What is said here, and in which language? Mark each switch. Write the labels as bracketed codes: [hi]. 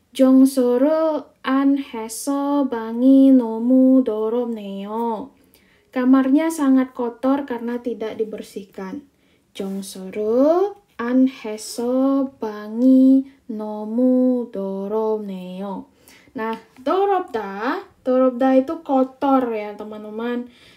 [ko] 정서를 안 해서 방이 너무 더럽네요. [id] Kamarnya sangat kotor karena tidak dibersihkan. [ko] 정서를 안 해서 방이 너무 더럽네요. [id] Nah, 더럽다 itu kotor ya teman-teman.